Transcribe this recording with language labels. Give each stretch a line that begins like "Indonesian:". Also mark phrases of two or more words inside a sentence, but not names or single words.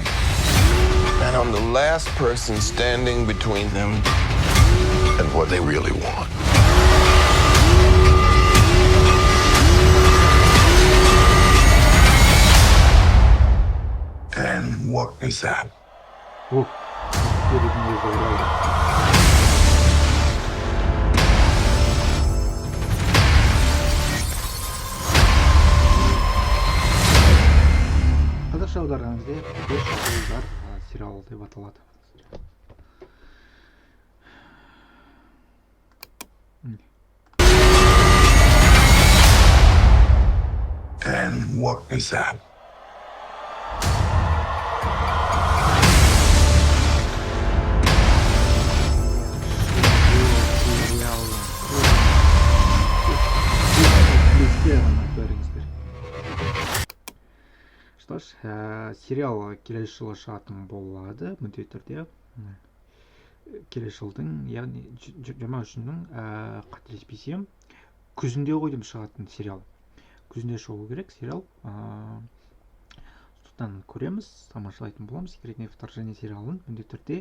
English: And I'm the last person standing between them and what they really want. And what is that?
Kazakh: Қазақша аударғаныңызда «Бес жылдар» сериалы деп аталады.
English: And what is that?
Russian: Что ж,
Kazakh: сериал келесі жылы шығатын болады, міндетті түрде. Келесі жылдың, яғни 23-нің қателеспесем, күзінде ғой деймін шығатын сериал. Күзінде шығу керек сериал. Сондықтан көреміз, тамашалайтын боламыз
Russian: секретное вторжение
Kazakh: сериалын міндетті түрде.